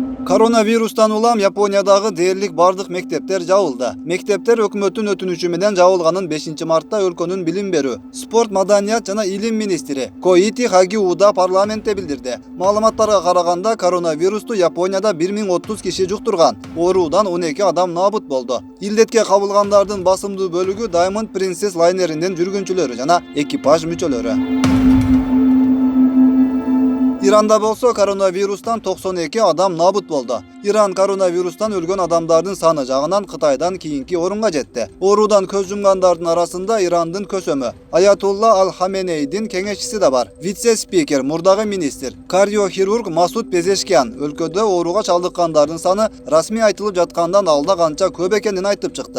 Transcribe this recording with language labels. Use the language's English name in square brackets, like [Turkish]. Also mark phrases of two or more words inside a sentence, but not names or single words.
[Kyrgyz] Коронавирустан улам Япониядагы дээрлик бардык мектептер жабылды. Mektepler өкмөттүн өтүнүчү менен жабылганын 5-мартта өлкөнүн билим берүү, спорт, маданият жана илим министри Коити Хагиуда парламентте билдирди. Маалыматтарга караганда, коронавирусту Японияда 1030 киши жуктурган. Ооруудан 12 адам набыт болду. Илдетке кабылгандардын басымдуу бөлүгү Diamond Princess лайнеринин жүргүнчүлөрү жана экипаж мүчөлөрү. Иранда болсо коронавирустан 92 адам набыт болду. İran koronavirustan ölgön adamdardын sаны жагынан Кытайдан кийинки орунга жетти. Оорудан көз жумгандардын арасында Ирандын көсөмү Аятулла Ал-Хаменейдин кеңешчиси да бар. Вице-спикер, мурдагы министр, кардиохирург Масуд Пезешкян өлкөдө ооруга чалдыккандардын саны расмий айтылып жаткандан алда канча көп экенин айтып чыкты.